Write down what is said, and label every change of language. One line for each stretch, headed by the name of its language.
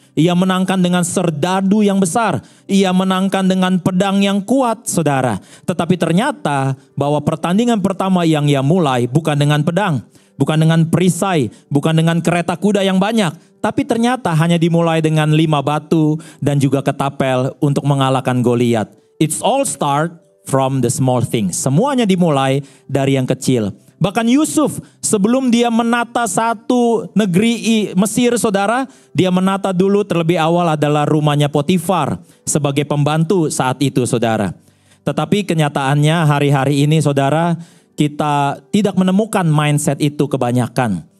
Indonesian: Ia menangkan dengan serdadu yang besar. Ia menangkan dengan pedang yang kuat, saudara. Tetapi ternyata bahwa pertandingan pertama yang ia mulai bukan dengan pedang. Bukan dengan perisai. Bukan dengan kereta kuda yang banyak. Tapi ternyata hanya dimulai dengan 5 batu dan juga ketapel untuk mengalahkan Goliat.
English: It's all start from the small things.
Indonesian: Semuanya dimulai dari yang kecil. Bahkan Yusuf sebelum dia menata satu negeri Mesir saudara, dia menata dulu terlebih awal adalah rumahnya Potifar sebagai pembantu saat itu saudara. Tetapi kenyataannya hari-hari ini saudara, kita tidak menemukan mindset itu kebanyakan.